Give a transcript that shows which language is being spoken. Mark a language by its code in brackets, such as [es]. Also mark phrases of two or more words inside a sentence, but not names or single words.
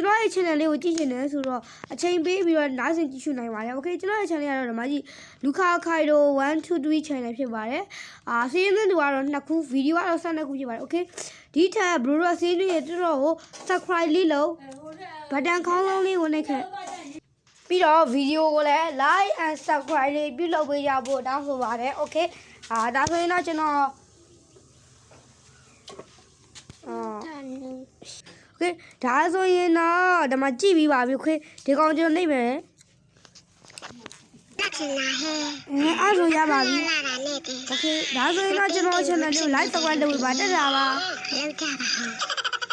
[my] တော်ရဲ့ channel လေးကိုကြည့်ချင်တယ်ဆိုတော့အချိန်ပေးပြီးတော့နားဆင်ကြည့်ရှုနိုင်ပါတယ် okay ကျွန်တော်ရဲ့ channel ကတော့ဒီမှာကြည့်လူခါခိုင်ရို123 channel ဖြစ်ပါတယ်စီးရင်သူကတော့2ခုဗီဒီယိုကတော့12ခုဖြစ်ပါတယ် okay ဒီထက်ဘရိုတော့စီးရင်တော်တော်ကို subscribe လေးလုပ်ဘတ်တန်ခေါင်းလုံးလေးဝင်နေခဲ့ပြီးတော့ဗီဒီယိုကိုလည်း [en] like and subscribe [my] လေးပြုလုပ်ပေးကြဖို့တောင်းဆိုပါတယ် okay ဒါဆိုရင်တော့ကျွန်တော် okay ဒါဆိုရင်တော့ဒီမှာကြည့်ပြီးပါပြီ okay ဒီကောင်ကျွန်တော်နှိပ်မယ်အဲ့ဆိုရပါပြီ okay ဒါဆိုရင်တော့ကျွန်တော် channel လေးကို [en] like subscribe [my] လုပ်ပေးပါတက်တာပါ